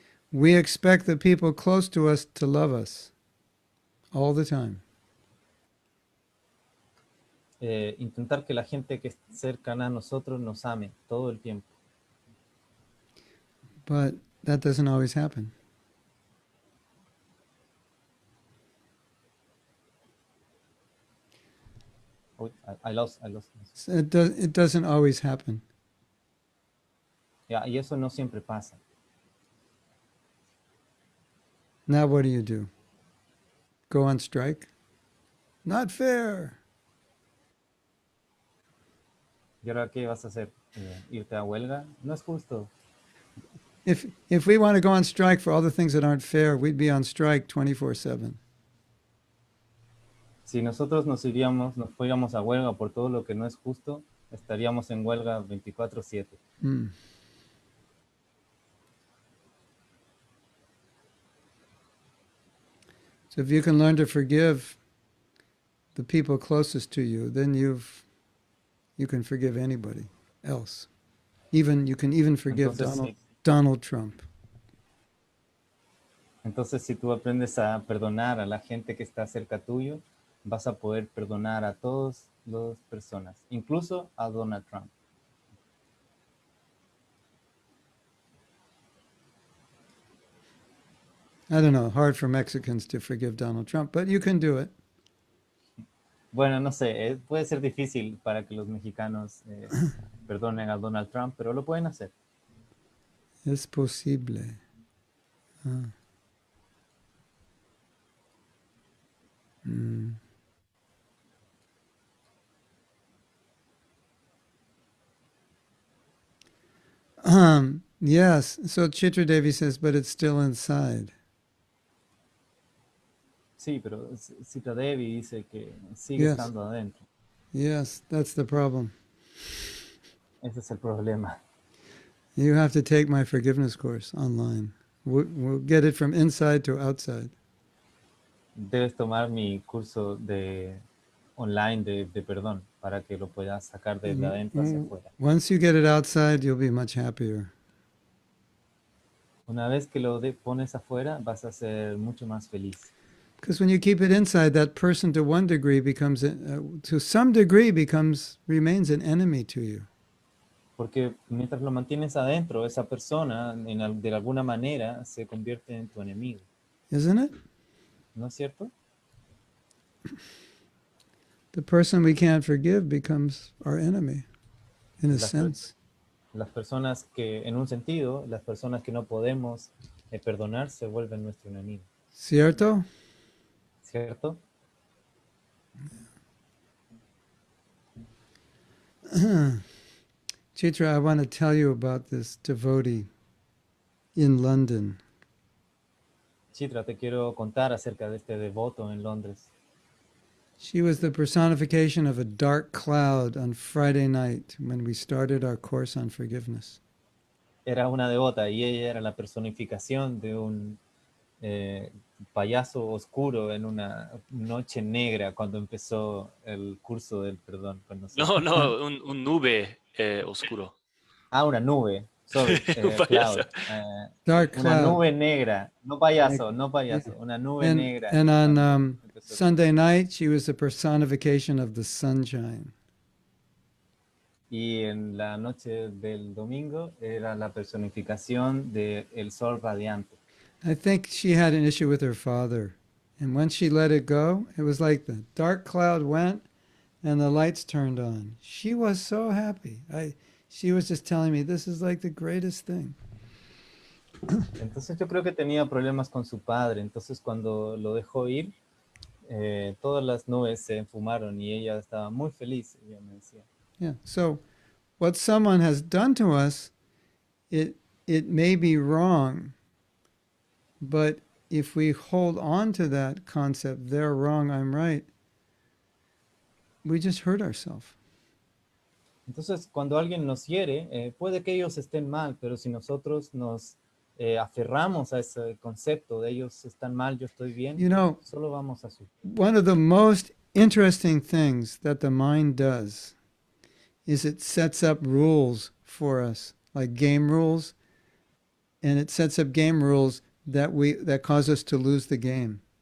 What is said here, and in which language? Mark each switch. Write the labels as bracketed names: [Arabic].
[English] We expect the people close to us to love us. all the time. [Spanish] Intentar que la gente que es cercana a nosotros nos ame todo el tiempo. [English] But that doesn't always happen. Uy, I lost. So it doesn't always happen. [Spanish] Ya, y eso no siempre pasa. [English] Now what do? Go on strike? Not fair. [Spanish] ¿Y ahora qué vas a hacer? ¿Irte a huelga? No es justo. [English] If we want to go on strike for all the things that aren't fair, we'd be on strike 24/7. [Spanish] Si nosotros nos fuéramos a huelga por todo lo que no es justo, estaríamos en huelga 24/7. [English] So if you can learn to forgive the people closest to you, then you can forgive anybody else. You can even forgive [Spanish] Entonces, [English] Donald Trump. [Spanish] Entonces, si tú aprendes a perdonar a la gente que está cerca tuyo, vas a poder perdonar a todas las personas, incluso a Donald Trump. [English] I don't know, hard for Mexicans to forgive Donald Trump, but you can do it. [Spanish] Bueno, no sé, puede ser difícil para que los mexicanos perdonen a Donald Trump, pero lo pueden hacer. Es posible. [English] Yes, so Chitra Devi says, but it's still inside. [Spanish] Sí, pero Sita Devi dice que sigue estando adentro. [English] Yes, that's the problem. [Spanish] Ese es el problema. [English] You have to take my forgiveness course online. We'll get it from inside to outside. [Spanish] Debes tomar mi curso online de perdón para que lo puedas sacar desde adentro hacia afuera. [English] Once you get it outside, you'll be much happier. [Spanish] Una vez que lo pones afuera, vas a ser mucho más feliz. [English] Because when you keep it inside, that person to one degree to some degree remains an enemy to you. [Spanish] Porque mientras lo mantienes adentro, esa persona de alguna manera se convierte en tu enemigo. [English] Isn't it? [Spanish] ¿No es cierto? [English] The person we can't forgive becomes our enemy, in a sense. [Spanish] Las personas que, en un sentido, las personas que no podemos perdonar se vuelven nuestro enemigo. ¿Cierto? ¿Cierto? [English] Chitra, I want to tell you about this devotee in London. [Spanish] Chitra, te quiero contar acerca de este devoto en Londres. [English] She was the personification of a dark cloud on Friday night when we started our course on forgiveness. [Spanish] Era una devota y ella era la personificación de un payaso oscuro en una noche negra cuando empezó el curso del perdón con nosotros. No, un nube oscuro. Ah, una nube. [English] Sorry, [Spanish] Un payaso. [English] cloud. Dark [Spanish] Una [English] cloud. [Spanish] nube negra. No payaso. Una nube negra. [English] And on Sunday night, she was the personification of the sunshine. [Spanish] Y en la noche del domingo era la personificación del sol radiante. [English] I think she had an issue with her father. And when she let it go, it was like the dark cloud went and the lights turned on. She was so happy. She was just telling me, this is like the greatest thing. [Spanish] Entonces yo creo que tenía problemas con su padre. Entonces cuando lo dejó ir, todas las nubes se enfumaron y ella estaba muy feliz. Ella me decía. [English] Yeah. So what someone has done to us, it may be wrong, but if we hold on to that concept, they're wrong, I'm right, we just hurt ourselves. [Spanish] Entonces, cuando alguien nos hiere, puede que ellos estén mal, pero si nosotros nos aferramos a ese concepto de ellos están mal, yo estoy bien, solo vamos a sufrir. [English] One of the most interesting things that the mind does is it sets up rules for us, like game rules, and it sets up game rules that cause us to lose the game.